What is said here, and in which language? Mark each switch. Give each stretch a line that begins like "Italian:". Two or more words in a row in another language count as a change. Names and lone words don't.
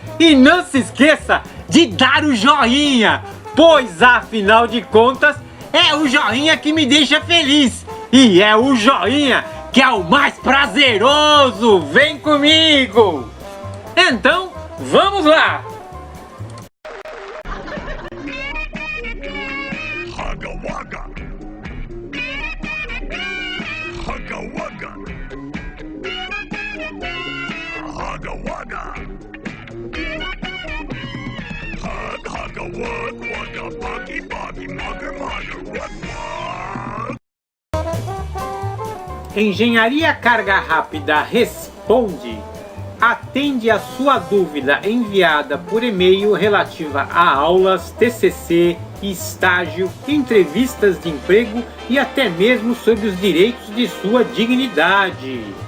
Portuguese: E não se esqueça de dar o joinha, pois afinal de contas é o joinha que me deixa feliz. E é o joinha que é o mais prazeroso. Vem comigo! Então, vamos lá! Hugga Wugga. Hugga Wugga. Hugga Wugga. Hugga Wug Wugga Buggy Buggy Mugger Mugger Wug Wug. Engenharia Carga Rápida Responde atende a sua dúvida enviada por e-mail relativa a aulas, TCC, estágio, entrevistas de emprego e até mesmo sobre os direitos de sua dignidade.